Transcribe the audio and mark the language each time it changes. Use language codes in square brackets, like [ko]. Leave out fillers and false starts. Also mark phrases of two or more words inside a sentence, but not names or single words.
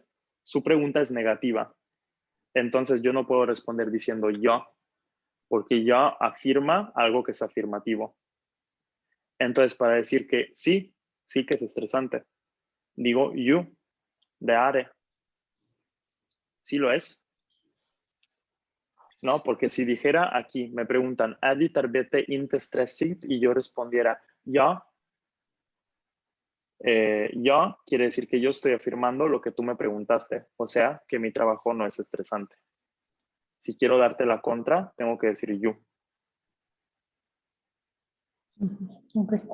[es] Su pregunta es negativa. Entonces yo no puedo responder diciendo yo, porque yo afirma algo que es afirmativo. Entonces, para decir que sí que es estresante, digo you, de are. Sí lo es. ¿No? Porque si dijera aquí, me preguntan, [sv] ¿är ditt arbete inte stressigt? [es] Y yo respondiera, ya. Ya quiere decir que yo estoy afirmando lo que tú me preguntaste, o sea, que mi trabajo no es estresante. Si quiero darte la contra, tengo que decir you. Ok.